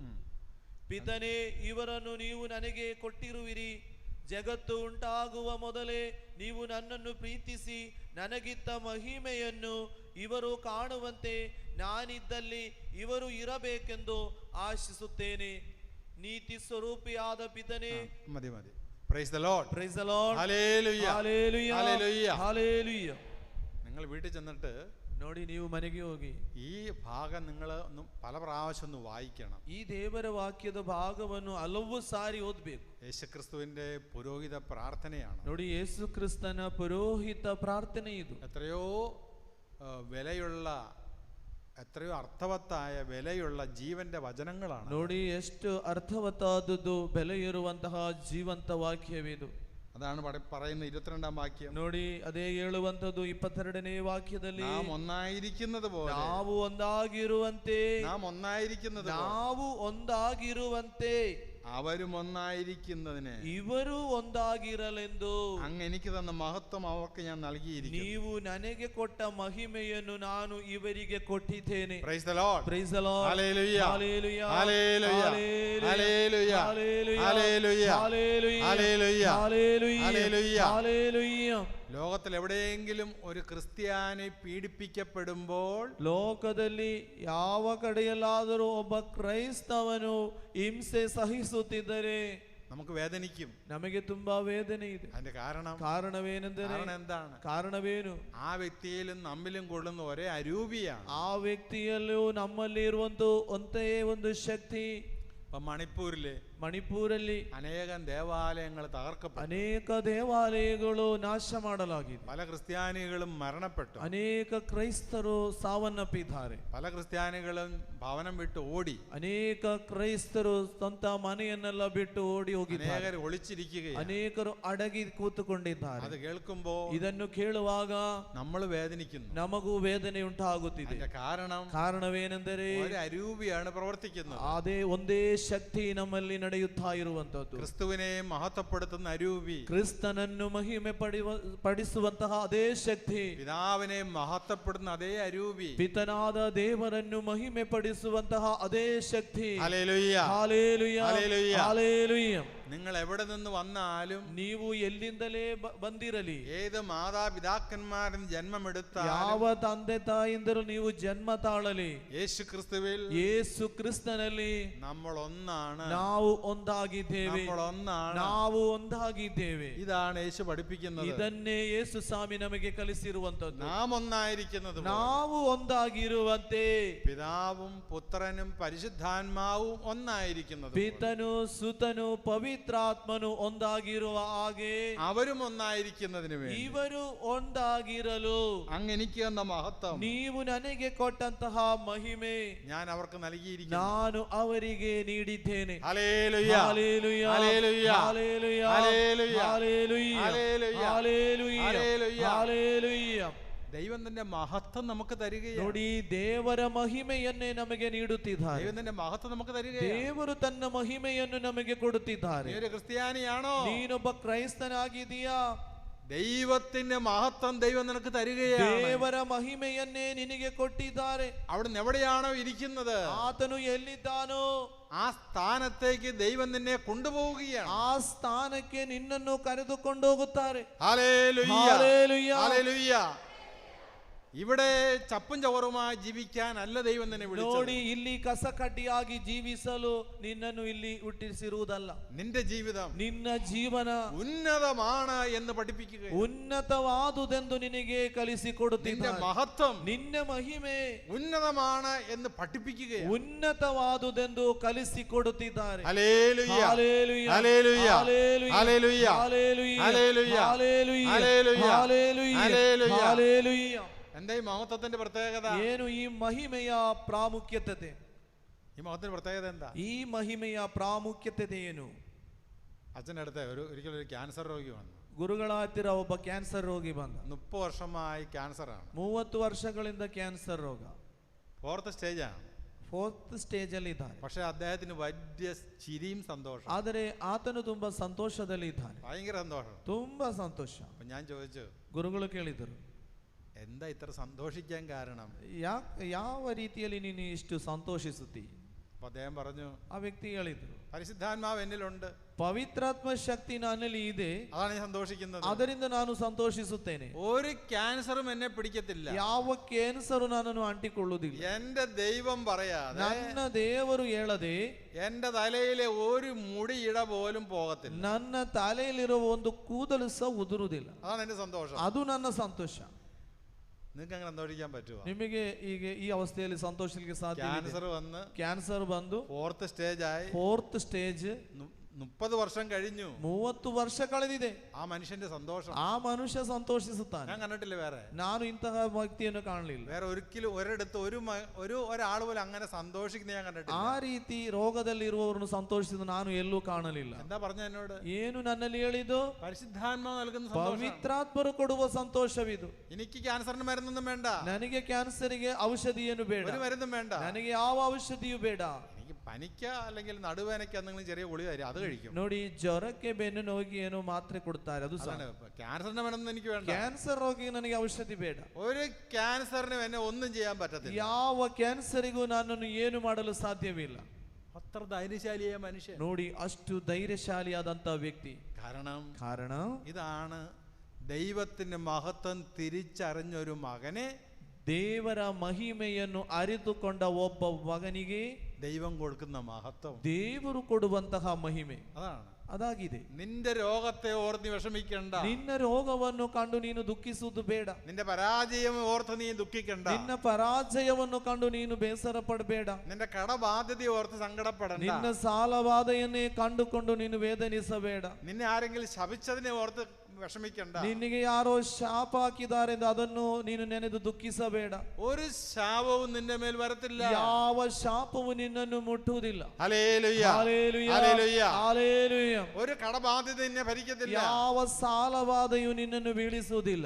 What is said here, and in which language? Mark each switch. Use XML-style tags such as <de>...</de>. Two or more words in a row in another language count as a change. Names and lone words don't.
<kn>ಪಿತನೇ, ಇವರನ್ನು ನೀವು ನನಗೆ ಕೊಟ್ಟಿರುವಿರಿ. ಜಗತ್ತು ಉಂಟಾಗುವ ಮೊದಲೇ ನೀವು ನನ್ನನ್ನು ಪ್ರೀತಿಸಿ ನನಗಿತ್ತ ಮಹಿಮೆಯನ್ನು ಇವರು ಕಾಣುವಂತೆ ನಾನಿದ್ದಲ್ಲಿ ಇವರು ಇರಬೇಕೆಂದು ಆಶಿಸುತ್ತೇನೆ. ನೀತಿ ಸ್ವರೂಪಿಯಾದ ಪಿತನೇ,</kn> <en>Praise the Lord. Praise the Lord.</en> <ml>ഹല്ലേലൂയ. ഹല്ലേലൂയ. ഹല്ലേലൂയ. ഹല്ലേലൂയ. നിങ്ങൾ വീട്ടിൽ ചെന്നിട്ട്</ml> <kn>ನೋಡಿ, ನೀವು ಮನೆಗೆ ಹೋಗಿ</kn> <ml>ഈ ഭാഗം നിങ്ങൾ പല പ്രാവശ്യം ഒന്ന് വായിക്കണം.</ml> <kn>ಈ ದೇವರ ವಾಕ್ಯದ ಭಾಗವನ್ನು ಹಲವು ಸಾರಿ ಓದಬೇಕು.</kn> <ml>യേശുക്രിസ്തുവിന്റെ പുരോഹിത പ്രാർത്ഥനയാണ്.</ml> <kn>ನೋಡಿ, ಯೇಸು ಕ್ರಿಸ್ತನ ಪುರೋಹಿತ ಪ್ರಾರ್ಥನೆ ಇದು.</kn> <ml>എത്രയോ വിലയുള്ള, എത്രയോ അർത്ഥവത്തായ വിലയുള്ള ജീവന്റെ വചനങ്ങളാണ്.</ml> <kn>ನೋಡಿ, ಎಷ್ಟು ಅರ್ಥವತ್ತಾದದ್ದು, ಬೆಲೆ ಇರುವಂತಹ ಜೀವಂತ ವಾಕ್ಯವಿದು.</kn> <ml>അതാണ് പറയുന്ന 22ാം വാക്യം.</ml> <kn>ನೋಡಿ, ಅದೇ ಹೇಳುವಂತದ್ದು 22ನೇ ವಾಕ್ಯದಲ್ಲಿ,</kn> <ml>നാം ഒന്നായിരിക്കുന്നത് പോലെ,</ml> <kn>ನಾವು ಒಂದಾಗಿರುವಂತೆ,</kn> <ml>നാം ഒന്നായിരിക്കുന്നത്</ml> <kn>ನಾವು ಒಂದಾಗಿರುವಂತೆ</kn> <ml>അവരും ഒന്നായിരിക്കുന്നതിന്</ml> <kn>ಇವರು ಒಂದಾಗಿರಲೆಂದು</kn> <ml>അങ്ങ് എനിക്ക് തന്ന മഹത്വം അവർക്ക് ഞാൻ നൽകിയിരിക്കുന്നു.</ml> <kn>ನೀವು ನನಗೆ ಕೊಟ್ಟ ಮಹಿಮೆಯನ್ನು ನಾನು ಇವರಿಗೆ ಕೊಟ್ಟಿದ್ದೇನೆ.</kn> <en>Praise the Lord. Praise the Lord.</en> <ml>ഹല്ലേലൂയ. ഹല്ലേലൂയ. ഹല്ലേലൂയ. ഹല്ലേലൂയ. ഹല്ലേലൂയ. ഹല്ലേലൂയ. ഹല്ലേലൂയ. ഹല്ലേലൂയ. ഹല്ലേലൂയ. ഹല്ലേലൂയ. ലോകത്തിൽ എവിടെയെങ്കിലും ഒരു ക്രിസ്ത്യാനി പീഡിപ്പിക്കപ്പെടുമ്പോൾ,</ml> <kn>ಲೋಕದಲ್ಲಿ ಯಾವ ಕಡೆಯಲ್ಲಾದರೂ ಒಬ್ಬ ಕ್ರೈಸ್ತವನು ಹಿಂಸೆ ಸಹಿಸುತ್ತಿದ್ದರೆ</kn> <ml>നമുക്ക് വേദനിക്കും.</ml> <kn>ನಮಗೆ ತುಂಬಾ ವೇದನೆ ಇದೆ.</kn> <ml>അതിന്റെ</ml> <kn>ಕಾರಣವೇನೆಂದರೆ,</kn> <ml>എന്താണ്?</ml> <kn>ಕಾರಣವೇನು?</kn> <ml>ആ വ്യക്തിയിലും നമ്മിലും കൊള്ളുന്ന ഒരേ അരൂപിയാണ്.</ml> <kn>ಆ ವ್ಯಕ್ತಿಯಲ್ಲೂ ನಮ್ಮಲ್ಲಿ ಇರುವಂತ ಒಂದೇ ಒಂದು ಶಕ್ತಿ.</kn> <ml>ഇപ്പൊ മണിപ്പൂരില്</ml> <kn>ಅನೇಕ</kn> <ml>ദേവാലയങ്ങൾ തകർക്കപ്പെട്ടു.</ml> <kn>ಅನೇಕ ದೇವಾಲಯಗಳು ನಾಶ ಮಾಡಲಾಗಿದೆ.</kn> <ml>പല ക്രിസ്ത്യാനികളും മരണപ്പെട്ടു.</ml> <kn>ಅನೇಕ ಕ್ರೈಸ್ತರು ಸಾವನ್ನಪ್ಪಿದ್ದಾರೆ.</kn> <ml>പല ക്രിസ്ത്യാനികളും ഭവനം വിട്ട് ഓടി.</ml> <kn>ಅನೇಕ ಕ್ರೈಸ್ತರು ಸ್ವಂತ ಮನೆಯನ್ನೆಲ್ಲ ಬಿಟ್ಟು ಓಡಿ ಹೋಗಿದ್ದಾರೆ.</kn> <ml>അനേകർ ഒളിച്ചിരിക്കുകയാണ്.</ml> <kn>ಅನೇಕರು ಅಡಗಿ ಕೂತುಕೊಂಡಿದ್ದಾರೆ.</kn> <ml>അത് കേൾക്കുമ്പോൾ</ml> <kn>ಇದನ್ನು ಕೇಳುವಾಗ</kn> <ml>നമ്മൾ വേദനിക്കുന്നു.</ml> <kn>ನಮಗೂ ವೇದನೆ ಉಂಟಾಗುತ್ತಿದೆ. ಕಾರಣವೇನೆಂದರೆ,</kn> <ml>ഒരു അരൂപിയാണ് പ്രവർത്തിക്കുന്നത്.</ml> <kn>ಅದೇ ಒಂದೇ ಶಕ್ತಿ ನಮ್ಮಲ್ಲಿ ನಡೆಯುತ್ತಾ ಇರುವಂತದ್ದು.</kn> <ml>ಕ್ರಿಸ್ತುವಿനെ ಮಹತ್ವപ്പെടുത്തുന്ന അരൂപി,</ml> <kn>ಕ್ರಿಸ್ತನನ್ನು ಮಹಿಮೆ ಪಡಿಸುವಂತಹ ಅದೇ ಶಕ್ತಿ,</kn> <ml>പിതാവിനെ മഹത്വപ്പെടുന്ന അതേ അരൂപി,</ml> <kn>ಪಿತನಾದ ದೇವರನ್ನು ಮಹಿಮೆ ಪಡಿಸುವಂತಹ ಅದೇ ಶಕ್ತಿ.</kn> <ml>ഹല്ലേലൂയ.</ml> <kn>ಹಲ್ಲೆಲೂಯ.</kn> <ml>ഹല്ലേലൂയ.</ml> <kn>ಹಲ್ಲೆಲೂಯ.</kn> <ml>നിങ്ങൾ എവിടെ നിന്ന് വന്നാലും,</ml> <kn>ನೀವು ಎಲ್ಲಿಂದಲೇ ಬಂದಿರಲಿ,</kn> <ml>ഏത് മാതാപിതാക്കന്മാരും ജന്മമെടുത്താലും,</ml> <kn>ಯಾವ ತಂದೆ ತಾಯಿಂದರು ನೀವು ಜನ್ಮ ತಾಳಲಿ,</kn> <ml>യേശു ക്രിസ്തുവിൽ,</ml> <kn>ಯೇಸು ಕ್ರಿಸ್ತನಲ್ಲಿ</kn> <ml>നമ്മൾ ഒന്നാണ്.</ml> <kn>ನಾವು ಒಂದಾಗಿದ್ದೇವೆ.</kn> <ml>നമ്മൾ ഒന്നാണ്.</ml> <kn>ನಾವು ಒಂದಾಗಿದ್ದೇವೆ.</kn> <ml>ഇതാണ് യേശു പഠിപ്പിക്കുന്നത്.</ml> <kn>ಇದನ್ನೇ ಯೇಸು ಸ್ವಾಮಿ ನಮಗೆ ಕಲಿಸಿರುವಂತದ್ದು.</kn> <ml>നാം ഒന്നായിരിക്കുന്നത് പോലെ</ml> <kn>ನಾವು ಒಂದಾಗಿರುವಂತೆ</kn> <ml>പിതാവും പുത്രനും പരിശുദ്ധാത്മാവും ഒന്നായിരിക്കുന്നത്,</ml> <kn>ಪಿತನು ಸುತನು ಪವಿತ್ರಾತ್ಮನು ಒಂದಾಗಿರುವ ಹಾಗೆ</kn> <ml>അവരും ഒന്നായിരിക്കുന്നതിന് വേണ്ടി</ml> <kn>ಇವರು ಒಂದಾಗಿರಲು</kn> <ml>അങ്ങ് എനിക്ക് തന്ന മഹത്വം</ml> <kn>ನೀವು ನನಗೆ ಕೊಟ್ಟಂತಹ ಮಹಿಮೆ</kn> <ml>ഞാൻ അവർക്ക് നൽകിയിരിക്കുന്നു.</ml> <kn>ನಾನು ಅವರಿಗೆ ನೀಡಿದ್ದೇನೆ.</kn> <ml>ഹല്ലേലൂയ. ഹല്ലേലൂയ. ഹല്ലേലൂയ. ഹല്ലേലൂയ. ഹല്ലേലൂയ. ഹല്ലേലൂയ. ഹല്ലേലൂയ. ഹല്ലേലൂയ. ഹല്ലേലൂയ. ഹല്ലേലൂയ. ദൈവം തന്റെ മഹത്വം നമുക്ക് തരികയാണ്.</ml> <kn>ನೋಡಿ, ದೇವರ ಮಹಿಮೆಯನ್ನೇ ನಮಗೆ ನೀಡುತ್ತಿದ್ದಾರೆ.</kn> <ml>ദൈവം തന്റെ മഹത്വം നമുക്ക് തരികയാണ്.</ml> <kn>ದೇವರು ತನ್ನ ಮಹಿಮೆಯನ್ನು ನಮಗೆ ಕೊಡುತ್ತಿದ್ದಾರೆ.</kn> <ml>നീ ഒരു ക്രിസ്ത്യാനിയാണോ?</ml> <kn>ನೀನೊಬ್ಬ ಕ್ರೈಸ್ತನಾಗಿದೀಯಾ?</kn> <ml>ദൈവത്തിന്റെ മഹത്വം ദൈവം നിനക്ക് തരികയാണ്.</ml> <kn>ದೇವರ ಮಹಿಮೆಯನ್ನೇ ನಿನಗೆ ಕೊಟ್ಟಿದ್ದಾರೆ.</kn> <ml>അവിടുന്ന് എവിടെയാണോ ഇരിക്കുന്നത്,</ml> <kn>ಆತನು ಎಲ್ಲಿದ್ದಾನೋ</kn> <ml>ആ സ്ഥാനത്തേക്ക് ദൈവം നിന്നെ കൊണ്ടുപോവുകയാണ്.</ml> <kn>ಆ ಸ್ಥಾನಕ್ಕೆ ನಿನ್ನನ್ನು ಕರೆದುಕೊಂಡು ಹೋಗುತ್ತಾರೆ.</kn> <ml>ഹല്ലേലൂയ. ഹല്ലേലൂയ. ഹല്ലേലൂയ. ഇവിടെ ചപ്പും ചവറുമായി ജീവിക്കാനല്ല ദൈവം നിന്നെ വിളിച്ചത്.</ml> <kn>ನೋಡಿ, ಇಲ್ಲಿ ಕಸಕಡ್ಡಿಯಾಗಿ ಜೀವಿಸಲು ನಿನ್ನನ್ನು ಇಲ್ಲಿ ಹುಟ್ಟಿಸಿರುವುದಲ್ಲ.</kn> <ml>നിന്റെ ജീവിതം,</ml> <kn>ನಿನ್ನ ಜೀವನ</kn> <ml>ഉന്നതമാണ് എന്ന് പഠിപ്പിക്കുക.</ml> <kn>ಉನ್ನತವಾದುದೆಂದು ನಿನಗೆ ಕಲಿಸಿಕೊಡುತ್ತಿದ್ದಾನೆ.</kn> <ml>നിന്റെ മഹത്വം,</ml> <kn>ನಿನ್ನ ಮಹಿಮೆ</kn> <ml>ഉന്നതമാണ് എന്ന് പഠിപ്പിക്കുക.</ml> <kn>ಉನ್ನತವಾದುದೆಂದು ಕಲಿಸಿಕೊಡುತ್ತಿದ್ದಾರೆ.</kn> <ml>ഹല്ലേലൂയ, ഹല്ലേലൂയ, ഹല്ലേലൂയ, ഹല്ലേലൂയ, ഹല്ലേലൂയ, ഹല്ലേലൂയ, ഹല്ലേലൂയ, ഹല്ലേലൂയ, ഹല്ലേലൂയ, ഹല്ലേലൂയ, ഹല്ലേലൂയ. ഹല്ലേലൂയ. എന്താ ഈ മഹത്വത്തിന്റെ പ്രത്യേകത?</ml> <kn>ಏನು ಈ ಮಹಿಮೆಯ ಪ್ರಾಮುಖ್ಯತೆ?</kn> <ml>ഈ മഹത്വത്തിന്റെ പ്രത്യേകത എന്താ?</ml> <kn>ಈ ಮಹಿಮೆಯ ಪ್ರಾಮುಖ್ಯತೆ ಏನು?</kn> <ml>അച്ഛൻ്റെ അടുത്ത് ഒരിക്കലും ഒരു ക്യാൻസർ രോഗി വന്നു.</ml> <kn>ಗುರುಗಳ ಹತ್ತಿರ ಒಬ್ಬ ಕ್ಯಾನ್ಸರ್ ರೋಗಿ ಬಂದ.</kn> <ml>30 വർഷമായി ക്യാൻസറാണ്.</ml> <kn>30 ವರ್ಷಗಳಿಂದ ಕ್ಯಾನ್ಸರ್ ರೋಗ.</kn> <ml>4th സ്റ്റേജാണ്.</ml> <kn>4th ಸ್ಟೇಜ್ ಅಲ್ಲಿ ಇದ್ದಾನೆ.</kn> <ml>പക്ഷെ അദ്ദേഹത്തിന് വലിയ ചിരിയും സന്തോഷം.</ml> <kn>ಆದರೆ ಆತನು ತುಂಬಾ ಸಂತೋಷದಲ್ಲಿ ಇದ್ದಾನೆ.</kn> <ml>ഭയങ്കര സന്തോഷം,</ml> <kn>ತುಂಬಾ ಸಂತೋಷ.</kn> <ml>അപ്പൊ ഞാൻ ചോദിച്ചു,</ml> <kn>ಗುರುಗಳು ಕೇಳಿದರು,</kn> <ml>എന്താ ഇത്ര സന്തോഷിക്കാൻ കാരണം?</ml> <kn>ಯಾವ ರೀತಿಯಲ್ಲಿ ನೀನು ಇಷ್ಟು ಸಂತೋಷಿಸುತ್ತಿ?</kn> <ml>അപ്പൊ അദ്ദേഹം പറഞ്ഞു,</ml> <kn>ಆ ವ್ಯಕ್ತಿ ಹೇಳಿದ್ರು,</kn> <ml>പരിശുദ്ധാത്മാവ് എന്നിലുണ്ട്,</ml> <kn>ಪವಿತ್ರಾತ್ಮ ಶಕ್ತಿ ನನ್ನಲ್ಲಿ ಇದೆ,</kn> <ml>അതാണ് ഞാൻ സന്തോഷിക്കുന്നത്.</ml> <kn>ಅದರಿಂದ ನಾನು ಸಂತೋಷಿಸುತ್ತೇನೆ.</kn> <ml>ഒരു ക്യാൻസറും എന്നെ പിടിക്കത്തില്ല.</ml> <kn>ಯಾವ ಕ್ಯಾನ್ಸರ್ ನನ್ನನ್ನು ಅಂಟಿಕೊಳ್ಳುವುದಿಲ್ಲ.</kn> <ml>എന്റെ ദൈവം പറയാതെ,</ml> <kn>ನನ್ನ ದೇವರು ಹೇಳದೆ</kn> <ml>എന്റെ തലയിലെ ഒരു മുടിയിട പോലും പോകത്തില്ല.</ml> <kn>ನನ್ನ ತಲೆಯಲ್ಲಿರುವ ಒಂದು ಕೂದಲು ಸಹ ಉದುರುವುದಿಲ್ಲ.</kn> <ml>അതാണ് എന്റെ സന്തോഷം.</ml> <kn>ಅದು ನನ್ನ ಸಂತೋಷ.</kn> <ml>നിങ്ങൾക്ക് അങ്ങനെ സന്തോഷിക്കാൻ പറ്റുമോ?</ml> <kn>ನಿಮಗೆ ಈಗ ಈ ಅವಸ್ಥೆಯಲ್ಲಿ ಸಂತೋಷಕ್ಕೆ ಸಾಧ್ಯ?</kn> <ml>ക്യാൻസർ വന്ന്</ml> <kn>ಕ್ಯಾನ್ಸರ್ ಬಂದು</kn> <ml>4th സ്റ്റേജ് ആയി.</ml> <kn>4th ಸ್ಟೇಜ್</kn> <ml>30 വർഷം കഴിഞ്ഞു.</ml> <kn>30 ವರ್ಷ ಕಳೆದಿದೆ.</kn> <ml>ആ മനുഷ്യന്റെ സന്തോഷം</ml> <kn>ಆ ಮನುಷ್ಯ ಸಂತೋಷಿಸುತ್ತಾನೆ.</kn> <ml>ഞാൻ കണ്ടിട്ടില്ല. വേറെ</ml> <kn>ನಾನು ಇಂತಹ ವ್ಯಕ್ತಿಯನ್ನು ಕಾಣಲಿಲ್ಲ.</kn> <ml>വേറെ ഒരിടത്ത് ഒരാൾ പോലും അങ്ങനെ സന്തോഷിക്കുന്ന ഞാൻ കണ്ടിട്ടില്ല.</ml> <kn>ಆ ರೀತಿ ರೋಗದಲ್ಲಿ ಇರುವವರನ್ನು ಸಂತೋಷಿಸುವುದು ನಾನು ಎಲ್ಲೂ ಕಾಣಲಿಲ್ಲ.</kn> <ml>എന്താ പറഞ്ഞ എന്നോട്?</ml> <kn>ಏನು ನನ್ನಲ್ಲಿ ಹೇಳಿದ್ದು?</kn> <ml>പരിശുദ്ധാത്മാവ് നൽകുന്ന സന്തോഷം.</ml> <kn>ಪವಿತ್ರಾತ್ಮರು ಕೊಡುವ ಸಂತೋಷವಿದು.</kn> <ml>എനിക്ക് ക്യാൻസറിന് മരുന്നൊന്നും വേണ്ട.</ml> <kn>ನನಗೆ ಕ್ಯಾನ್ಸರಿಗೆ ಔಷಧಿಯನ್ನು ಬೇಡ.</kn> <ml>ഒരു മരുന്നും വേണ്ട.</ml> <kn>ನನಗೆ ಯಾವ ಔಷಧಿಯೂ ಬೇಡ.</kn> <ml>എനിക്ക് പനിക്ക അല്ലെങ്കിൽ നടുവേനയ്ക്ക് എന്തെങ്കിലും ചെറിയ ഗുളിക തരും, അത് കഴിക്കും.</ml> <kn>ನೋಡಿ, ಜ್ವರಕ್ಕೆ ಬೆನ್ನು ನೋವಿಗೆ ಏನೋ ಮಾತ್ರೆ ಕೊಡ್ತಾರೆ, ಅದು ಸಾಕು.</kn> <ml>ക്യാൻസറിന്റെ മരുന്ന് എനിക്ക് വേണ്ട.</ml> <kn>ಕ್ಯಾನ್ಸರ್ ರೋಗಿಗೆ ನನಗೆ ಔಷಧಿ ಬೇಡ.</kn> <ml>ഒരു ക്യാൻസറിനും എന്നെ ഒന്നും ചെയ്യാൻ പറ്റത്തില്ല.</ml> <kn>ಯಾವ ಕ್ಯಾನ್ಸರಿಗೂ ನನ್ನನ್ನು ಏನು ಮಾಡಲು ಸಾಧ್ಯವಿಲ್ಲ.</kn> <ml>അത്ര ധൈര്യശാലിയായ മനുഷ്യൻ.</ml> <kn>ನೋಡಿ, ಅಷ್ಟು ಧೈರ್ಯಶಾಲಿಯಾದಂತ ವ್ಯಕ್ತಿ. ಕಾರಣ</kn> <ml>ഇതാണ് ദൈവത്തിന്റെ മഹത്വം തിരിച്ചറിഞ്ഞൊരു മകനെ,</ml> <kn>ದೇವರ ಮಹಿಮೆಯನ್ನು ಅರಿತುಕೊಂಡ ಒಬ್ಬ ಮಗನಿಗೆ</kn> <ml>ദൈവം കൊടുക്കുന്ന മഹത്വം,</ml> <kn>ದೇವರು ಕೊಡುವಂತಹ ಮಹಿಮೆ</kn> <ml>അതാണ്.</ml> <kn>ಅದಾಗಿದೆ.</kn> <ml>നിന്റെ രോഗത്തെ ഓർത്ത് നീ വിഷമിക്കണ്ട.</ml> <kn>ನಿನ್ನ ರೋಗವನ್ನು ಕಂಡು ನೀನು ದುಃಖಿಸುವುದು ಬೇಡ.</kn> <ml>നിന്റെ പരാജയം ഓർത്ത് നീ ദുഃഖിക്കണ്ട.</ml> <kn>ನಿನ್ನ ಪರಾಜಯವನ್ನು ಕಂಡು ನೀನು ಬೇಸರ ಪಡಬೇಡ.</kn> <ml>നിന്റെ കടബാധ്യത ഓർത്ത് സങ്കടപ്പെടണ്ട.</ml> <kn>ನಿನ್ನ ಸಾಲಬಾಧೆಯನ್ನೇ ಕಂಡುಕೊಂಡು ನೀನು ವೇದನಿಸಬೇಡ.</kn> <ml>നിന്നെ ആരെങ്കിലും ശപിച്ചതിനെ ഓർത്ത് വിഷമിക്കണ്ട.</ml> <kn>ನಿನಗೆ ಯಾರೋ ಶಾಪ ಹಾಕಿದ್ದಾರೆ ಎಂದು ಅದನ್ನು ನೀನು ನೆನೆದು ದುಃಖಿಸಬೇಡ.</kn> <ml>ഒരു ശാപവും നിന്റെ മേൽ വരത്തില്ല.</ml> <kn>ಯಾವ ಶಾಪವು ನಿನ್ನನ್ನು ಮುಟ್ಟುವುದಿಲ್ಲ.</kn> <ml>ഹല്ലേലൂയ, ഹല്ലേലൂയ, ഹല്ലേലൂയ. ഹല്ലേലൂയ. ഒരു കടബാധ്യത നിന്നെ ഭരിക്കത്തില്ല.</ml> <kn>ಯಾವ ಸಾಲಬಾಧೆಯು ನಿನ್ನನ್ನು ಬೀಳಿಸುವುದಿಲ್ಲ.</kn>